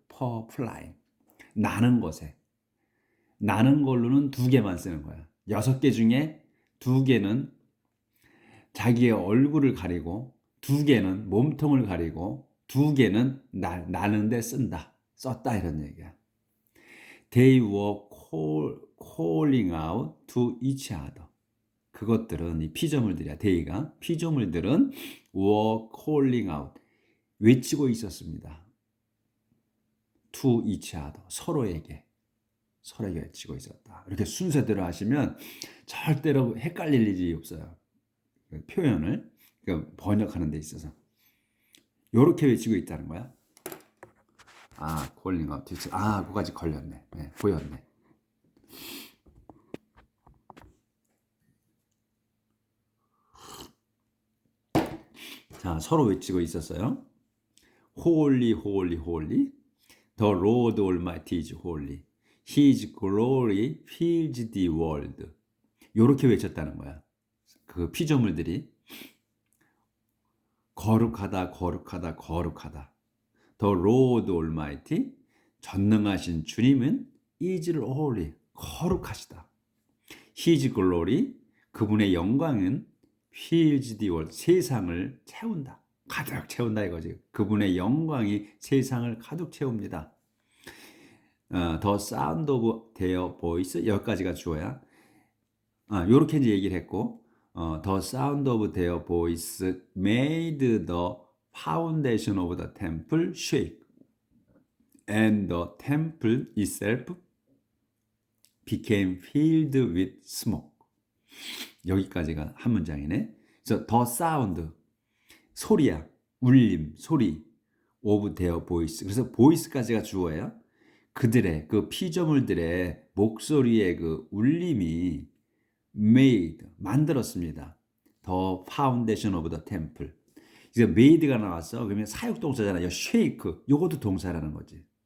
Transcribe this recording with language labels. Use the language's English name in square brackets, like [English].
[English] for flying, [Korean] 나는 것에. 나는 걸로는 두 개만 쓰는 거야. 6개 중에 2개는 자기의 얼굴을 가리고, 2개는 몸통을 가리고, 2개는 나는데 썼다 이런 얘기야. [English] They were calling out to each other. [Korean] 그것들은, 이 피조물들이야. 피조물들은 [English] were calling out, [Korean] 외치고 있었습니다. [English] to each other, [Korean] 서로에게 외치고 있었다. 이렇게 순서대로 하시면 절대로 헷갈릴 일이 없어요. 표현을 번역하는 데 있어서 이렇게 외치고 있다는 거야. [English] calling out. [Korean] 그거까지 걸렸네. 네, 보였네. 자, 서로 외치고 있었어요. [English] Holy, holy, holy. The Lord Almighty is holy. His glory fills the world. [Korean] 이렇게 외쳤다는 거야. 그 피조물들이 거룩하다, 거룩하다, 거룩하다. [English] The Lord Almighty, [Korean] 전능하신 주님은 [English] is holy, [Korean] 거룩하시다. [English] His glory, [Korean] 그분의 영광은 [English] fills the world, [Korean] 세상을 채운다. 가득 채운다 이거지. 그분의 영광이 세상을 가득 채웁니다. [English] The sound of their voice, [Korean] 여기까지가 주어야. 요렇게 이제 얘기를 했고, [English] the sound of their voice made the foundation of the temple shake, and the temple itself became filled with smoke. [Korean] 여기까지가 한 문장이네. 그래서 [English] the sound, [Korean] 소리야, 울림, 소리, [English] of their voice. [Korean] 그래서 voice까지가 주어예요. 그들의, 그 피조물들의 목소리의 그 울림이 made, 만들었습니다. [English] The foundation of the temple. [Korean] 그래서 made가 나왔어. 그러면 사역동사잖아요. shake, 요것도 동사라는 거지.